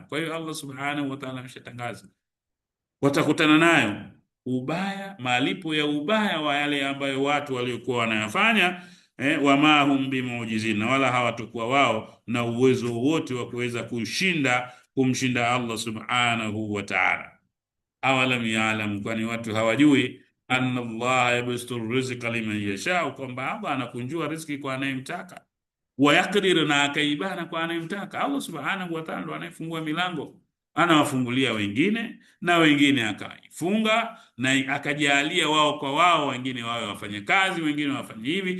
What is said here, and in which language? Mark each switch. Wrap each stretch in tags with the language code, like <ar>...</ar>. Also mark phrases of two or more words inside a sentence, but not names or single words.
<sw>Kwa hiyo Allah</sw> <ar>سبحانه وتعالى</ar> <sw>ameshatangaza watakutana nayo ubaya, malipo ya ubaya wa yale ambayo watu waliokuwa wanayafanya.</sw> <ar>وما هم بمعجزين,</ar> <sw>wala hawatakuwa wao na uwezo wote wa kuweza kumshinda Allah</sw> <ar>سبحانه وتعالى. أولم يعلم,</ar> <sw>kwani watu hawajui</sw> <ar>أن الله يبسط الرزق لمن يشاء,</ar> <sw>kwamba Allah anakunjua riziki kwa anayemtaka,</sw> <ar>ويقدر,</ar> <sw>na akaibana kwa anayemtaka. Allah</sw> <ar>سبحانه وتعالى</ar> <sw>anayefungua milango, anawafungulia wengine na wengine akaifunga, na akajalia wao kwa wao, wengine wawe wafanye kazi, wengine wafanye hivi.</sw>